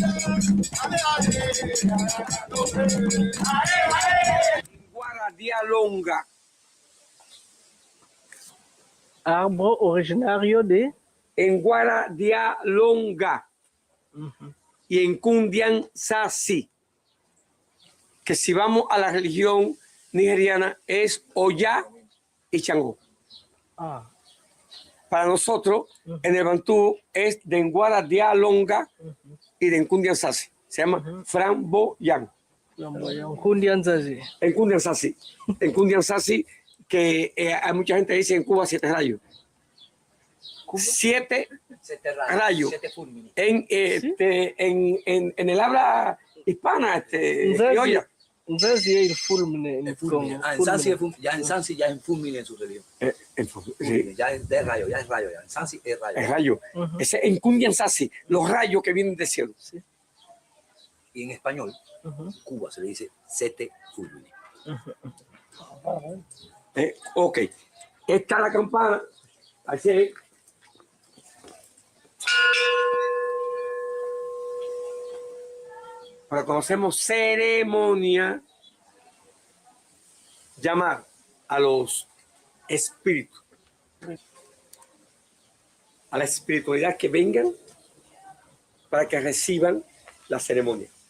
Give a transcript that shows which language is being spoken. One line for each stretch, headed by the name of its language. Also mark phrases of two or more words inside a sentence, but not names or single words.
Spanish: Guaradialonga, Arbre originario de en Guaradialonga y en Kundian Sasi, que si vamos a la religión nigeriana es Oya y Changó. Para nosotros, en el Bantú es de Nguara Dialonga y de Nkundian Sasi. Se llama Framboyán. Kundian Zazi. En Kundian Sasi. En Kundian Sasi, que hay mucha gente que dice en Cuba 7 rayos. 7 rayos. 7 fulmini. En el habla hispana, criolla. Zazi es el fulmine en El fulmine. Congo. Ah, en Sansi, ya en Sansi ya es en fulmine en su religión. Sí, Fulmine, ya es de rayo, ya es rayo. Ya. En Sansi es rayo. el rayo. Ese en Kundian Sasi, los rayos que vienen del cielo. Y en español, Cuba se le dice sete fulmine. Ok. Esta es la campana. Así. Pero conocemos ceremonia, llamar a los espíritus, a la espiritualidad que vengan para que reciban la ceremonia.